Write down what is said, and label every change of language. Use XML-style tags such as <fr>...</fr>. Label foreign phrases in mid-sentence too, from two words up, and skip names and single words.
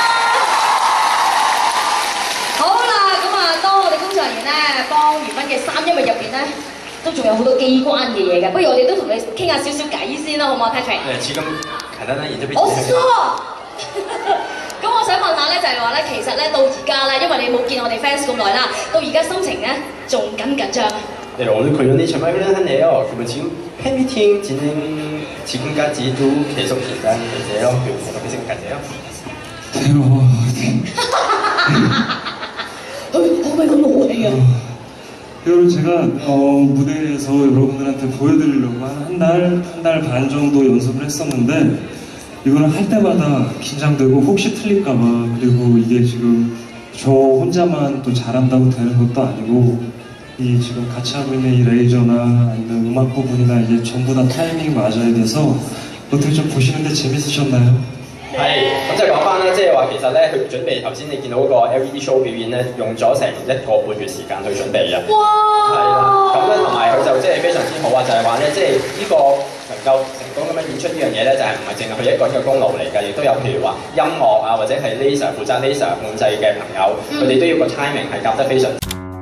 <yue>好啦，咁啊，當我哋工作人員咧幫袁彬嘅3音域入邊咧，都仲有好多機關嘅嘢嘅，不如我哋都同你傾下少少偈先啦，好唔好 Patrick？其咁簡單啦，然之後我疏。咁我想問下咧，就係話咧，其實咧到而家咧，因為你冇見我哋 fans 咁耐啦，到而家心情咧仲緊唔緊張？</yue> <ko>네, 오늘 공연이 정말 훈훈하네요. 그리고 지금 팬미팅 진행 지금까지도 계속 긴장되세요? 그리고 어떻게 생각하세요? 왜 그런 오해야? 여러분 제가 무대에서 여러분들한테 보여드리려고 한 달 반 정도 연습을 했었는데 이거는 할 때마다 긴장되고 혹시 틀릴까봐 그리고 이게 지금 저 혼자만 또 잘한다고 되는 것도 아니고 이 지금 같이 하고 있는 이 레이저나 아니면 음악 부분이나 이게 전부 다 타이밍이 맞아야 돼서 어떻게 좀 보시는데 재밌으셨나요?</ko> <yue>係，咁就講翻啦，即係話其實咧，佢準備頭先你見到個</yue> <en>LED show</en> <yue>表演咧，用咗成1個半月時間去準備嘅。哇！係啦，咁咧同埋佢就即係非常之好啊，就係話咧，即係呢個能夠成功咁樣演出呢樣嘢咧，就係唔係淨係佢一個人嘅功勞嚟㗎，亦都有譬如話音樂啊，或者係 laser 負責 laser 控制嘅朋友，佢哋都要個 timing 係夾得非常。</yue>